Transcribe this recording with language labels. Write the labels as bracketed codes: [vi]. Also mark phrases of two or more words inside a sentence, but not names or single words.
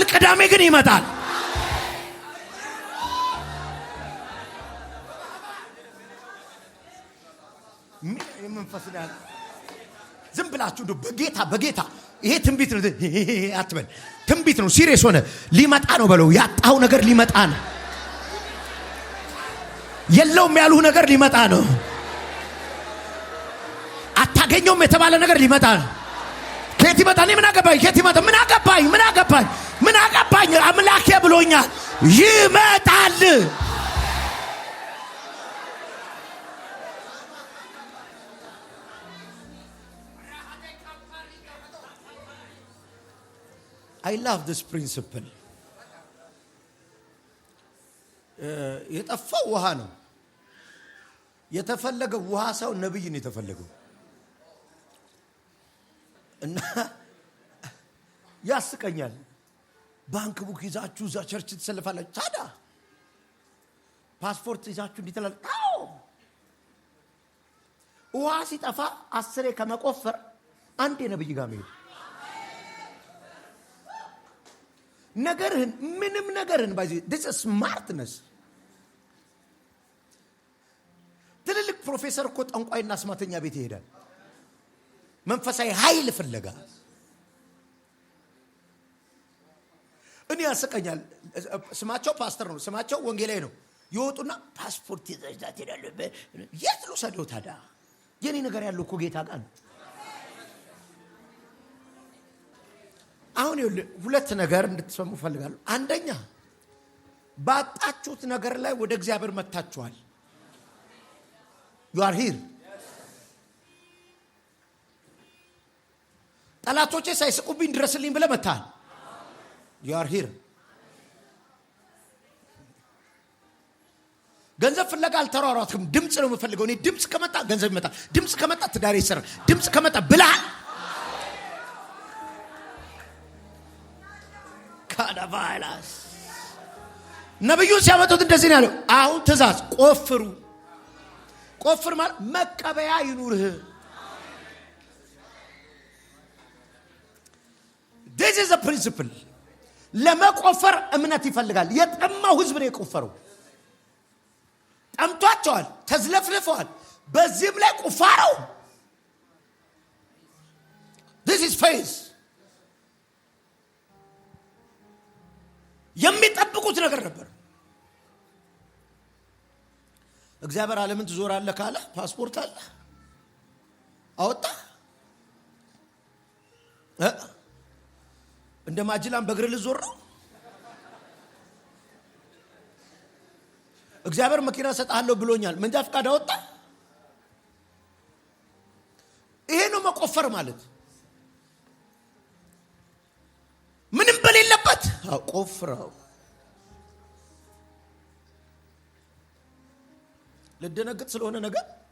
[am] ቅዳሜ ግን ይመጣል። መንፈስዳል ዝም ብላችሁ በጌታ በጌታ ይሄ ትንቢት ነው አትበል። ትንቢት ነው። ሲሪየስ ሆነ ሊመጣ ነው በለው። ያጣው ነገር ሊመጣ ነው። የለውም ያሉህ ነገር ሊመጣ ነው። አታገኘውም የተባለ ነገር ሊመጣ ነው። ከየት ይመጣ? እኔ ምን አገባኝ? ከየት ይመጣ? ምን አገባኝ? ምን አገባኝ? ምን አገባኝ? አምላኬ ብሎኛል። ይመጣል። [en] I love this principle። [am] የጠፋው ውሃ ነው የተፈለገው። ውሃ ሰው ነብይ ነው የተፈለገው። እና ያስቀኛል። [en] bank book [am] ይዛችሁ እዛ ቸርች ተሰልፋላችሁ። ታዲያ ፓስፖርት ይዛችሁ እንዲተላል ታው ውሃ ሲጠፋ 10 ከመቆፈር አንድ ነብይ ጋር መሄድ። ነገርህን ምንም ነገርህን ባይዚ [en] this is smartness። [am] ትልልቅ ፕሮፌሰር እኮ ጠንቋይና አስማተኛ ቤት ይሄዳል። መንፈሳዊ ኃይል ፍለጋ እኔ ያስቀኛል። ስማቸው ፓስተር ነው፣ ስማቸው ወንጌላዊ ነው። ይወጡና ፓስፖርት ይዘዛት ይላል። የት ልውሰደው ታዲያ? የኔ ነገር ያለው እኮ ጌታ ጋር ነው። አሁን ሁለት ነገር እንድትሰሙ ፈልጋለሁ። አንደኛ ባጣችሁት ነገር ላይ ወደ እግዚአብሔር መጣችኋል። [en] you are here። [am] ጠላቶቼ ሳይስቁብኝ ድረስልኝ ብለህ መጣህ። [en] you are here። [am] ገንዘብ ፍለጋ አልተሯሯጥክም። ድምጽ ነው የምፈልገው እኔ። ድምጽ ከመጣ ገንዘብ ይመጣል። ድምጽ ከመጣ ትዳር ይሰራል። ድምጽ ከመጣ ብለሃል። ካዳቫይላስ ነብዩን ሲያመጡት እንደዚህ ነው ያለው። አሁን ትእዛዝ ቆፍሩ። ቆፍር ማለት መቀበያ ይኑርህ። [en] this is a principle። [am] ለመቆፈር እምነት ይፈልጋል። የጠማው ህዝብ ነው የቆፈረው። ጠምቷቸዋል፣ ተዝለፍልፈዋል። በዚህም ላይ ቁፋረው። [en] this is faith። [am] የሚጠብቁት ነገር ነበር። እግዚአብሔር ዓለምን ትዞራለህ ካለ ፓስፖርት አለ አወጣ። እንደ ማጅላን በእግር ልዞር ነው። እግዚአብሔር መኪና ሰጣለሁ ብሎኛል። መንጃ ፈቃድ አወጣ። ይሄ ነው መቆፈር ማለት። ምንም በሌለበት ቆፍረው። ልደነግጥ ስለሆነ ነገር